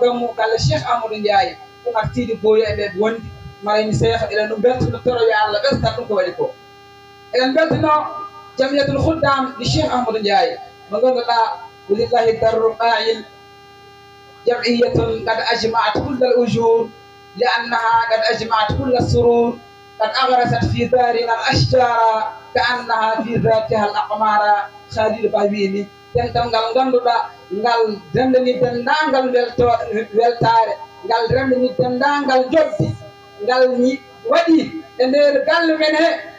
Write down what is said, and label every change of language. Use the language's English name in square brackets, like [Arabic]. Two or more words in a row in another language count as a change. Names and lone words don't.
[Fula] gammu kala Cheikh Ahmadou Ndiaye Oumar Sidi Boye eɓe wondi marayni Cheikh eɗen ɗum beltono toro yo Allah ɓesdat ɗum ko waɗi ko eɗen beltono jamiyatul khuddam ɗi Cheikh Ahmadou Ndiaye mo [Arabic] ngannduɗa ولله در قائل جمعية قد أجمعت كل الأجور لأنها قد أجمعت كل السرور قد أغرست في دارنا الأشجار كأنها في ذاتها الأقمار Khalil Bawini [Fula] dental ngal ngannduɗa ngal rendani dendagal weltare ngal rendani dendagal jobbi ngal waɗi e nder galle men he